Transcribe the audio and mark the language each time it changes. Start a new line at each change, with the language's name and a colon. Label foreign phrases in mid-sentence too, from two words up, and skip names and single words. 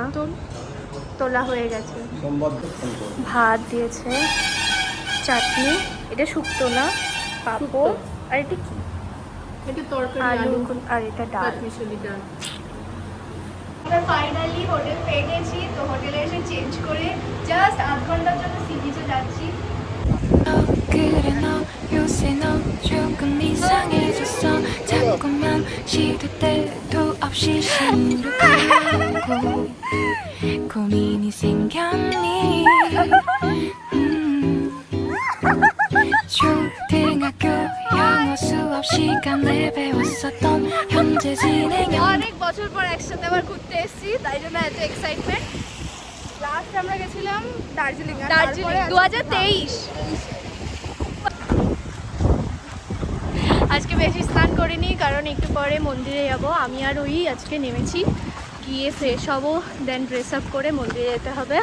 Bangla: তোলা হয়ে গেছে, ভাত দিয়েছে, চাটনি, এটা শুক্তো না, পাঁপড়, আর এটা কি, আলু, আর এটা ডাল। আমরা ফাইনালি হোটেল পেয়ে গেছি, তো হোটেলে এসে চেঞ্জ করে জাস্ট 8 ঘন্টার জন্য
English: sea beach
Bangla: যাচ্ছি।
Korean: 그래 너 요새 너 조금 이상해졌어 자꾸만 시도 때도 없이 시무룩하고 고민이 생겼니 초등학교 영어 수업 시간에 배웠었던 현재 진행
Bangla: অনেক বছর পর একসাথে আবার ঘুরতে এসেছি, তাই জন্য এত এক্সাইটমেন্ট। লাস্ট আমরা গেছিলাম দার্জিলিং 2023। আজকে বেশি স্নান করিনি, কারণ একটু পরে মন্দিরে যাব। আমি আর ওই আজকে নেমেছি, গিয়ে ফ্রেশ হবো, দেন
English: dress up
Bangla: করে মন্দিরে যেতে হবে।